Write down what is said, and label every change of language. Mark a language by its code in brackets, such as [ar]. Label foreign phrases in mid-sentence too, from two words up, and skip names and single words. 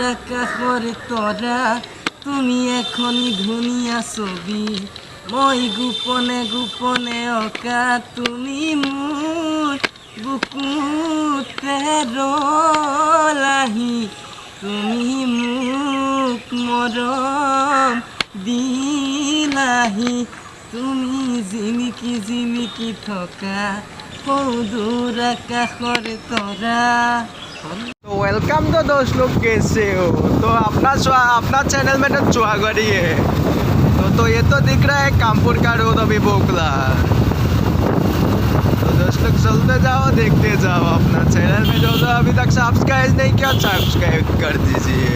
[as] আকাশৰ তৰা তুমি এখনি ধুনীয়া ছবি মই গোপনে গোপনে অঁকা তুমি মোৰ বুকুতে ৰলাহি তুমি মোক মৰম দিলাহি তুমি জিলিকি জিলিকি থকা সৌদূৰ আকাশৰ তৰা। [hi] तो वेलकम तो दोस्त लोग, कैसे हो? तो अपना चैनल में तो चुहागढ़ी है। तो ये तो दिख रहा है कामपुर का रोड अभी बोकला। तो दोस्त लोग चलते जाओ, देखते जाओ। अपना चैनल में जो अभी तक सब्सक्राइब नहीं किया सब्सक्राइब कर दीजिए।